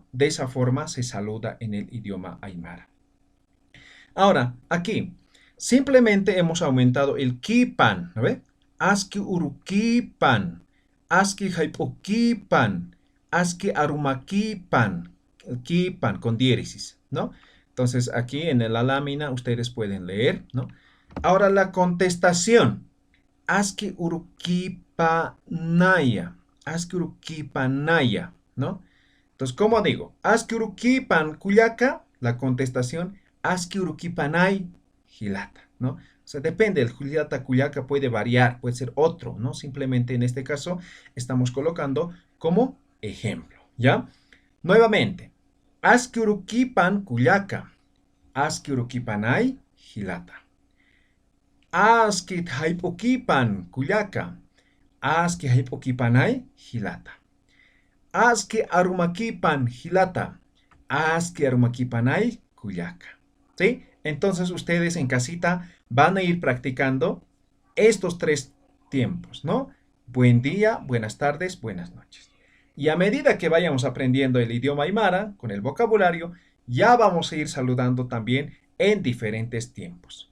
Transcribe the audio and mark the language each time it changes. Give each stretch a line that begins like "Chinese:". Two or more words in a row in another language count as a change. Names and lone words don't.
Spanish: De esa forma se saluda en el idioma aymara. Ahora, aquí, simplemente hemos aumentado el kipan, ¿no ve?
Aymara: Asquiuruquipan, Asquihaipoquipan, Asquiarumaquipan,
Spanish: el kipan con diéresis, ¿no? Entonces, aquí en la lámina ustedes pueden leer, ¿no? Ahora la contestación.
Aymara: Aski urukipanaya. Aski urukipanaya,
Spanish: ¿no? Entonces, ¿cómo digo?
Aymara: Aski urukipan kuyaka,
Spanish: la contestación,
Aymara: aski urukipanay hilata,
Spanish: ¿no? O sea, depende, el hilata kuyaka puede variar, puede ser otro, ¿no? Simplemente en este caso estamos colocando como ejemplo, ¿ya? Nuevamente,
Aymara: aski urukipan kuyaka, aski urukipanay hilata. Askit haipokipan kuyaka. Aski haipokipanay hilata. Aski arumakipan hilata. Aski arumakipanay kuyaka.
Spanish: ¿Sí? Entonces ustedes en casita van a ir practicando estos tres tiempos, ¿no? Buen día, buenas tardes, buenas noches. Y a medida que vayamos aprendiendo el idioma aymara con el vocabulario, ya vamos a ir saludando también en diferentes tiempos.